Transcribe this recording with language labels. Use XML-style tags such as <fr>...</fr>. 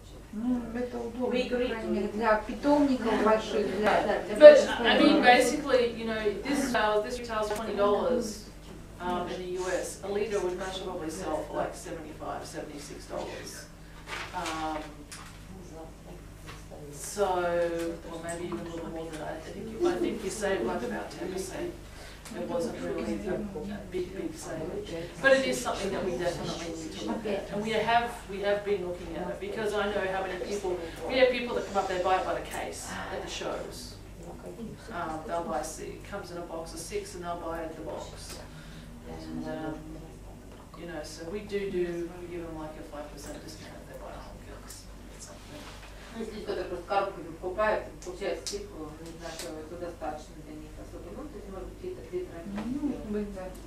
<ru>Ну, это удобно, по крайней мере, для питомников больших, для</ru> <en>But, I mean, basically, you know, this retails $20 in the US. A litre would most probably sell for like $75, $76. So, or maybe even a little more than that. I think you save like about 10%. It wasn't really a big saving. But it is something that we definitely need to look at. And we have been looking at it, because I know how many people, we have people that come up, they buy it by the case at the shows. They'll buy, it comes in a box of 6 and they'll buy it the box. And, you know, so we give them like a 5% discount if they buy a whole case.</en> <ru>Ну, если кто-то просто коробку покупает, получает скидку, не знаю, что это достаточно для них особо. Ну, то есть, может быть, литр.</ru>